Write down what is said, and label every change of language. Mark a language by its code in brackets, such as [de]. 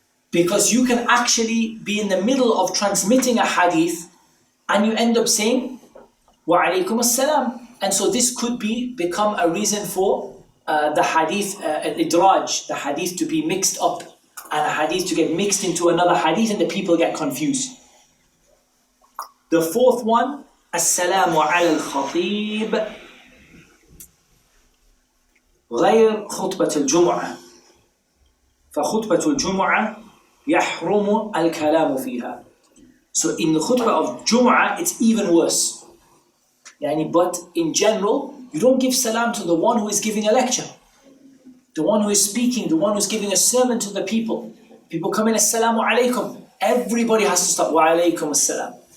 [en] Because you can actually be in the middle of transmitting a hadith and you end up saying wa alaykum as-salam. And so this could become a reason for the hadith idraj, the hadith to be mixed up, and a hadith to get mixed into another hadith, and the people get confused. The fourth one, [ar] as-salamu ala al-khatib غير خطبة الجمعة فخطبة الجمعة يحرم الكلام فيها. [en] So in the khutbah of Jum'ah, it's even worse. But in general, you don't give salam to the one who is giving a lecture, the one who is speaking, the one who is giving a sermon to the people. People come in, Assalamu alaikum. Everybody has to stop, Wa alaikum assalam.